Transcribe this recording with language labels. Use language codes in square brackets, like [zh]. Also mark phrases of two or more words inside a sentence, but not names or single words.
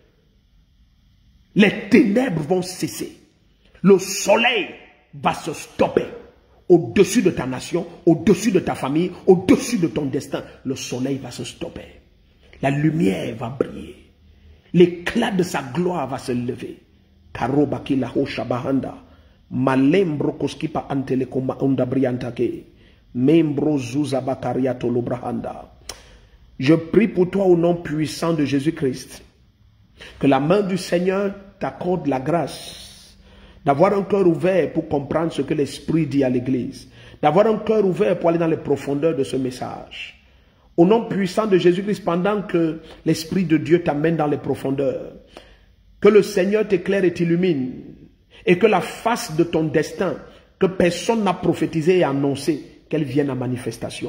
[fr] Les ténèbres vont cesser. Le soleil va se stopper. Au-dessus de ta nation, au-dessus de ta famille, au-dessus de ton destin, le soleil va se stopper. La lumière va briller. L'éclat de sa gloire va se lever. Karobaki la ho shabahanda. Malembro koskipa antelekoma ondabriantake. Membro zuzabakariato lobrahanda. Je prie pour toi au nom puissant de Jésus-Christ. Que la main du Seigneur t'accorde la grâce d'avoir un cœur ouvert pour comprendre ce que l'Esprit dit à l'Église. D'avoir un cœur ouvert pour aller dans les profondeurs de ce message. Au nom puissant de Jésus-Christ, pendant que l'Esprit de Dieu t'amène dans les profondeurs, que le Seigneur t'éclaire et t'illumine, et que la face de ton destin, que personne n'a prophétisé et annoncé, qu'elle vienne à manifestation.